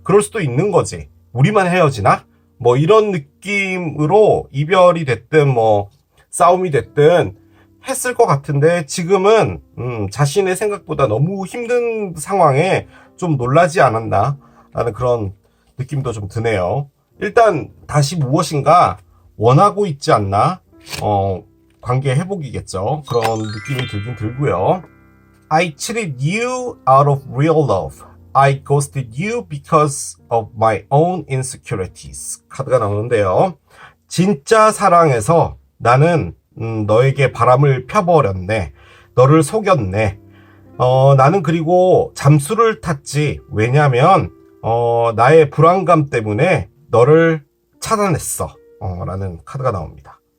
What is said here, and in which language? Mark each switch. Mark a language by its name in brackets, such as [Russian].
[Korean] 그럴 수도 있는 거지. 우리만 헤어지나? 뭐 이런 느낌으로 이별이 됐든 뭐 싸움이 됐든 했을 것 같은데, 지금은 자신의 생각보다 너무 힘든 상황에 좀 놀라지 않았나 라는 그런 느낌도 좀 드네요. 일단 다시 무엇인가 원하고 있지 않나? 관계 회복이겠죠. 그런 느낌이 들긴 들고요. [English] I cheated you out of real love. I ghosted you because of my own insecurities. [Korean] 카드가 나오는데요. 진짜 사랑에서 나는 너에게 바람을 펴버렸네. 너를 속였네. 나는 그리고 잠수를 탔지. 왜냐면 나의 불안감 때문에 너를 차단했어. 라는 카드가 나옵니다.